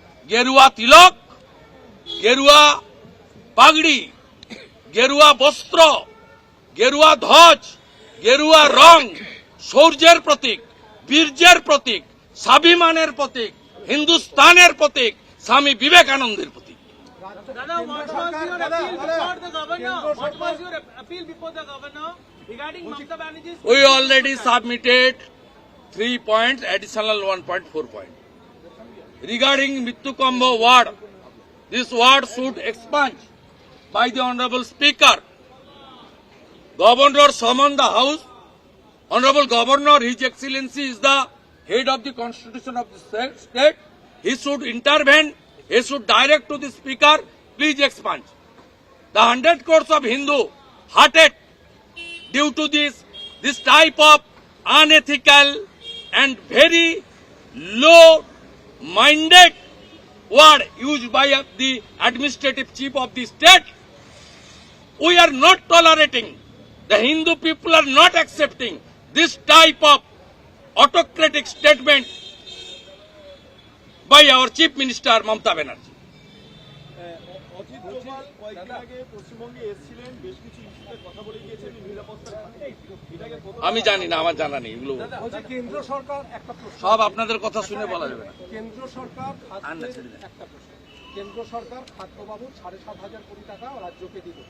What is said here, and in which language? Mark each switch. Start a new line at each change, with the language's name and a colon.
Bangla: গেরুয়া তিলক, গেরুয়া পাগড়ি, গেরুয়া বস্ত্র, গেরুয়া ধ্বজ, গেরুয়া রং শৌর্যের প্রতীক, বীর্যের প্রতীক, স্বাভিমানের প্রতীক, হিন্দুস্তানের প্রতীক, স্বামী বিবেকানন্দের প্রতীক।
English: Dada, what was your appeal before the governor? What was your appeal before the governor regarding Mamata Banerjee's? We already submitted 3 points, additional 1.4 point. Regarding Mittukambo ward, this ward should expunge by the Honorable Speaker. Governor summoned the House. Honorable Governor, His Excellency is the head of the Constitution of the state. He should intervene. He should direct to the Speaker, please expunge. The 100 crores of Hindu hearted due to this type of unethical and very low-minded word used by the administrative chief of the state. We are not tolerating. The Hindu people are not accepting this type of autocratic statement by our Chief Minister Mamata Banerjee.
Bangla: Ajit Doval কয়েকদিন আগে পশ্চিমবঙ্গে এসেছিলেন, বেশ কিছু ইস্যুতে কথা বলে গিয়েছেন নিরাপত্তার ক্ষেত্রে। এটাকে কতটা আমি জানি না, আমার জানা নেই এগুলো। বলছে কেন্দ্র সরকার একটা প্রশ্ন, সব আপনাদের কথা শুনে বলা যাবে না। কেন্দ্র সরকার আর না, ছেড়ে দেন। একটা প্রশ্ন, কেন্দ্র সরকার খাদ্যবাবদ 7,500 কোটি টাকা রাজ্যকে দিল,